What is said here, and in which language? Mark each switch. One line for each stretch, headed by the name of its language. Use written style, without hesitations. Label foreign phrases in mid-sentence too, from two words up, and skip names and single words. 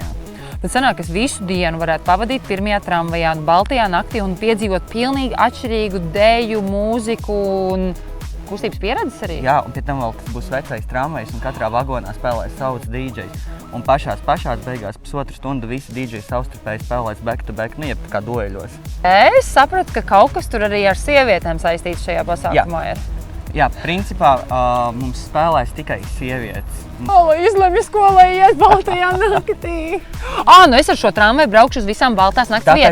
Latvian: Tad sanāk, ka es visu dienu varētu pavadīt pirmajā tramvajā, Baltijā naktī un piedzīvot pilnīgi atšķirīgu deju, mūziku un kustības pieredzes arī? Jā, un pie tam vēl tas būs vecais tramvajs un katrā vagonā spēlēs savs DJs. Un pašās beigās pusotru stundu visi DJi savstarpēji spēlēs
English: back to back,
Latvian: jeb kā dueļos. Es sapratu, ka kaut kas tur arī ar sievietēm saistīts šajā pasākumā ir. Jā, principā mums spēlēs tikai sievietes. Lai izlemj skolai iet Baltijā naktī. Nu es ar šo tramvaju braukšu uz visām Baltās nakts vietām.